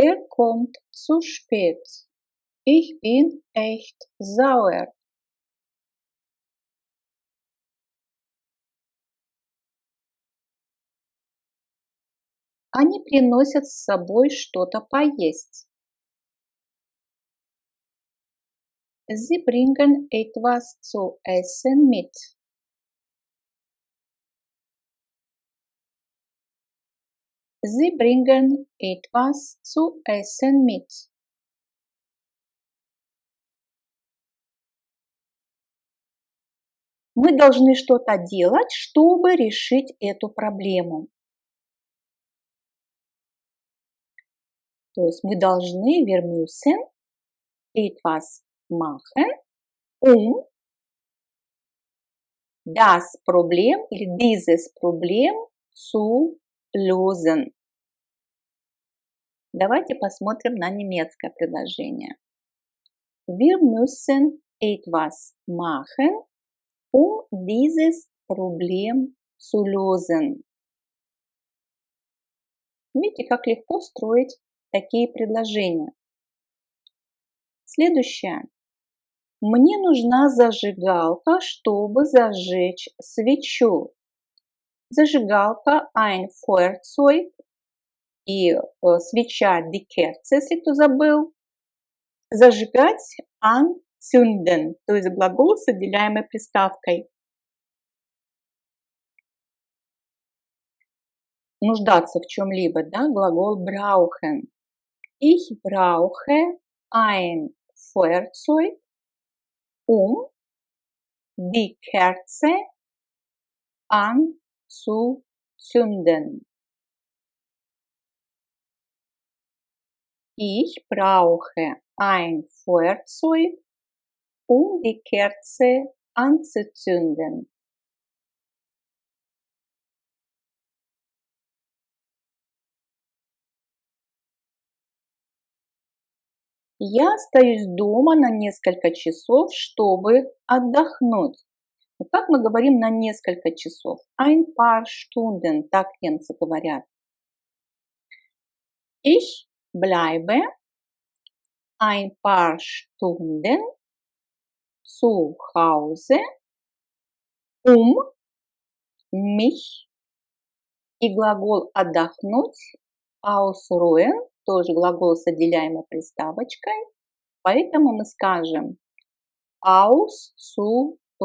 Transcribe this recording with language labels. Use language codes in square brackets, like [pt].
[de] Kommt zu spät. Ich bin echt sauer. [ru] Они приносят с собой что-то поесть. [de] Sie bringen etwas zu essen mit. Sie bringen etwas zu essen mit. [ru] Мы должны что-то делать, чтобы решить эту проблему. То есть мы должны, [de] wir müssen etwas machen, das Problem [ru] или [de] dieses Problem zu lösen. [ru] Давайте посмотрим на немецкое предложение. [de] Wir müssen etwas machen, dieses Problem zu lösen. [ru] Видите, как легко строить такие предложения. Следующее. Мне нужна зажигалка, чтобы зажечь свечу. Зажигалка, [de] ein Feuerzeug [ru] и свеча, [de] die Kerze, [ru] если кто забыл. Зажигать, anzünden, то есть глагол с отделяемой приставкой. Нуждаться в чем-либо, да, глагол brauchen. [de] Ich brauche ein Feuerzeug, die Kerze anzuzünden. Ich brauche ein Feuerzeug, die Kerze anzuzünden. [ru] Я остаюсь дома на несколько часов, чтобы отдохнуть. Вот как мы говорим на несколько часов? [de] Ein paar Stunden, [ru] так немцы говорят. [de] Ich bleibe ein paar Stunden zu Hause, mich [ru] и глагол отдохнуть, ausruhen, тоже глагол с отделяемой приставочкой, поэтому мы скажем auszuruhen.